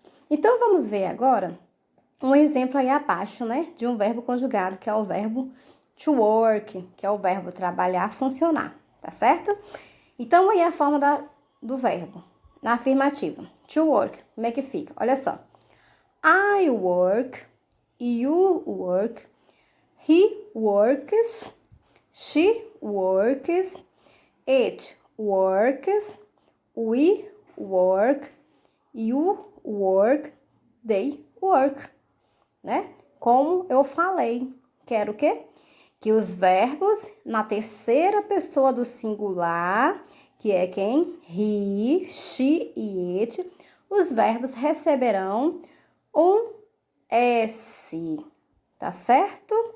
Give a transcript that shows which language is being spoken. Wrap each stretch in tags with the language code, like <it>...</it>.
<pt>Então, vamos ver agora um exemplo aí abaixo, né? De um verbo conjugado, que é o verbo to work, que é o verbo trabalhar, funcionar, tá certo? Então, aí é a forma do verbo. Na afirmativa, to work, como é que fica? Olha só.</pt> <en>I work, you work, he works, she works, it works, we work, you work, they work, né?</en> <pt>Como eu falei, quero o quê? Que os verbos na terceira pessoa do singular, que é quem? He, she e it, os verbos receberão um S, tá certo?</pt>